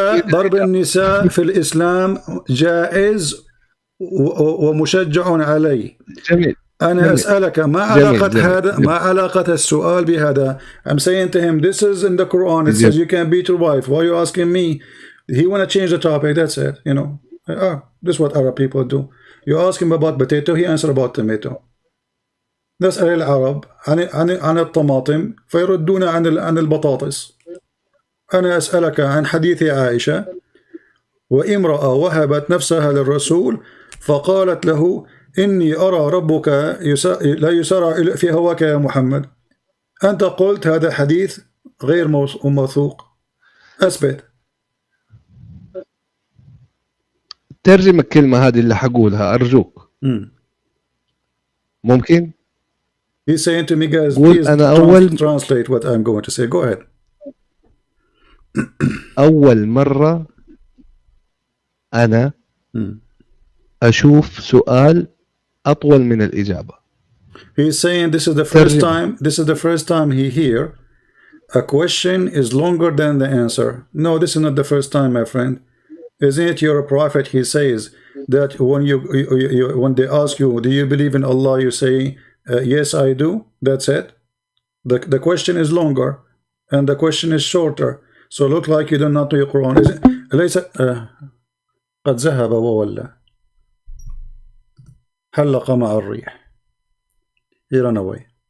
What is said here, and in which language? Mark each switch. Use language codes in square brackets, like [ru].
[ar] ضرب النساء في الإسلام جائز ومشجع عليه. جميل. أنا أسألك ما علاقة هذا، ما علاقة السؤال بهذا؟ [en] I'm saying to him, this is in the Quran. It says you can beat your wife. Why are you asking me? He want to change the topic. That's it. You know, this is what Arab people do. You ask him about potato, he answer about tomato. [ar] نسأل العرب عن الطماطم فيردون عن البطاطس. أنا أسألك عن حديث عائشة، وامرأة وهبت نفسها للرسول فقالت له إني أرى ربك لا يسارع في هواك يا محمد. أنت قلت هذا حديث غير موثوق. أثبت. ترجم الكلمة هذه اللي حقولها أرجوك. ممكن؟ [en] He's saying to me, guys, please translate what I'm going to say. Go ahead. [ar] أول مرة أنا أشوف سؤال أطول من الإجابة. [en] He's saying this is the first time he hear a question is longer than the answer. No, this is not the first time, my friend. Isn't it you're a prophet? He says that when they ask you, do you believe in Allah? You say, yes, I do. That's it. The question is longer and the question is shorter. So look like you do not know your Quran. [ar] ليس قد ذهب وولى حلق مع الريح. [en] He ran away.